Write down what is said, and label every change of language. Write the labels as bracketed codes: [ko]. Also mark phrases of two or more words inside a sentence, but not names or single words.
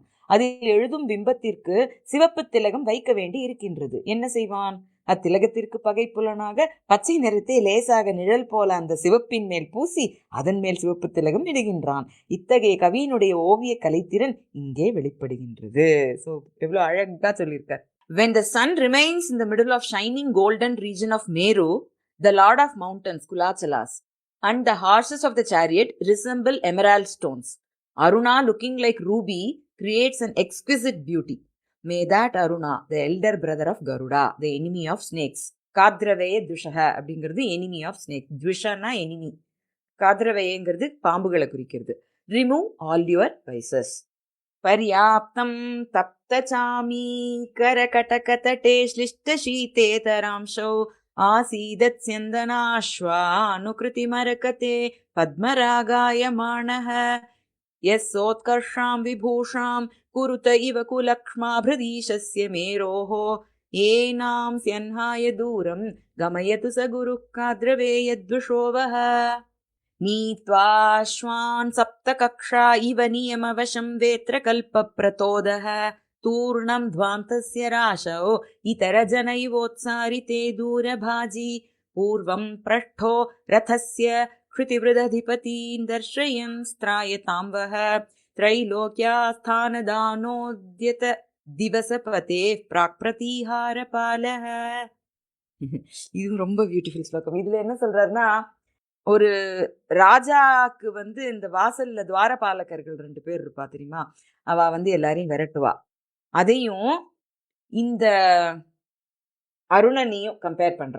[ta] அதில் எழுதும் பிம்பத்திற்கு சிவப்பு திலகம் வைக்க வேண்டி இருக்கின்றது. என்ன செய்வான்? அத்திலகத்திற்கு பகைப்புலனாக பச்சை நிறத்தை லேசாக நிழல் போல அந்த சிவப்பின் மேல் பூசி அதன் மேல் சிவப்பு திலகம் இடுகின்றான். இத்தகைய கவியினுடைய ஓவிய கலைத்திறன் இங்கே வெளிப்படுகின்றது. ஸோ எவ்வளவு அழகா சொல்லியிருக்கார். [en] When the sun remains in the middle of shining golden region of Meru, the lord of mountains, Kulachalas, and the horses of the chariot resemble emerald stones. Aruna, looking like ruby, creates an exquisite beauty. May that Aruna, the elder brother of Garuda, the enemy of snakes, Kadraveya Dushaha அப்படிங்கிறது enemy of snake. Dvishana enemy. [ta] காத்ரவேயங்கிறது பாம்புகளை குறிக்கிறது. [en] Remove all your vices. [sa] पर्याप्तं तप्तचामी करकटकतटे श्लिष्ट शीते तरांशो आसीदत् स्यन्दनाश्वा अनुकृति मरकते पद्मरागायमाणः यस्सोत्कर्षां विभूषां कुरुत इव कुलक्ष्माभृदीशस्य मेरोः एनां स्यन्हाय दूरं गमयतु च गुरुः काद्रवेयद्विषो वः नीत्वाश्वान् सप्तकक्षा इव नियमवशं वेत्रकल्पप्रतोदः तूर्णं ध्वान्तस्य राशौ इतरजनैवोत्सारिते दूरभाजी पूर्वं पृष्ठो रथस्य क्षितिवृदधिपतीन् दर्शयन् स्त्रायतां वः त्रैलोक्यास्थानदानोद्यत दिवसपते प्राक्प्रतीहारपालः. [ta] இது ரொம்ப பியூட்டிஃபுல் ஸ்லோகம். இதுல என்ன சொல்றாருன்னா ஒரு ராஜாக்கு வந்து இந்த வாசல்ல துவாரபாலகர்கள் 2 பேர் இருப்பா தெரியுமா, அவ வந்து எல்லாரையும் விரட்டுவா. அதையும் இந்த அருணனையும் கம்பேர் பண்றா.